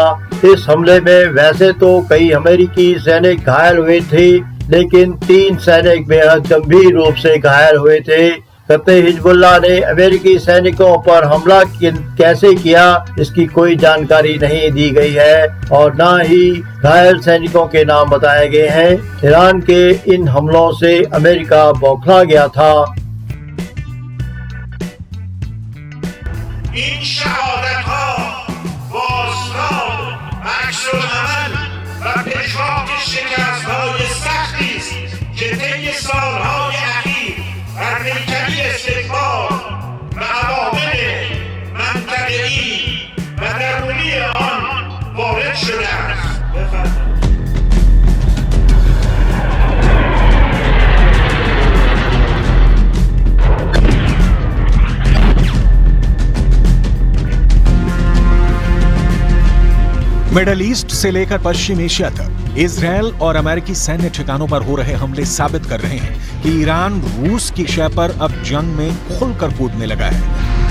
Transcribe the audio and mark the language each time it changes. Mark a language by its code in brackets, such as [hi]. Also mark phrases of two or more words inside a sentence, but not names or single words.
[hi] इस हमले में वैसे तो कई अमेरिकी सैनिक घायल हुए थे, लेकिन 3 सैनिक बेहद गंभीर रूप से घायल हुए थे। कतई हिजबुल्लाह ने अमेरिकी सैनिकों पर हमला कैसे किया, इसकी कोई जानकारी नहीं दी गई है और न ही घायल सैनिकों के नाम बताए गए हैं। ईरान के इन हमलों से अमेरिका बौखला गया था। [fa] این شهادت ها بازتاب عکس‌العمل و پژواک شکست های سختی است که طی سالهای اخیر بر پیکری استکبار و عوامل منطقه‌ای و درونی آن وارد شده است. [hi] मिडल ईस्ट से लेकर पश्चिम एशिया तक इजरायल और अमेरिकी सैन्य ठिकानों पर हो रहे हमले साबित कर रहे हैं कि ईरान रूस की शय पर अब जंग में खुलकर कूदने लगा है।